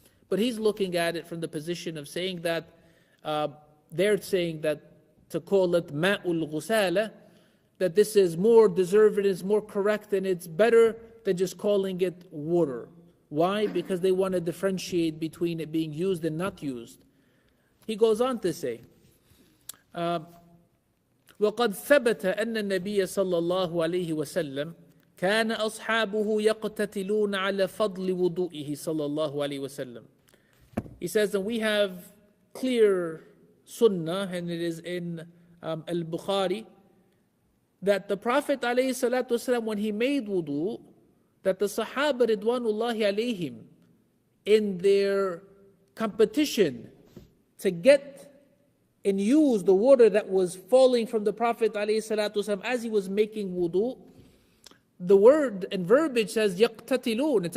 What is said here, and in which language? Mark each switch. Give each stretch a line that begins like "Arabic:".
English: But he's looking at it from the position of saying that, they're saying that to call it ma'ul ghusala, that this is more deserved, it's more correct, and it's better than just calling it water. Why? Because they want to differentiate between it being used and not used. He goes on to say,
Arabic: وقد ثبت أن النبي صلى الله عليه وسلم كان أصحابه يقتتلون على فضل وضوئه صلى الله عليه وسلم.
English: He says that we have clear sunnah, and it is in Al-Bukhari, that the Prophet ﷺ, when he made wudu, that the Sahaba Ridwanullahi alayhim, in their competition to get and use the water that was falling from the Prophet ﷺ as he was making wudu, the word and verbiage says yaqtatilun.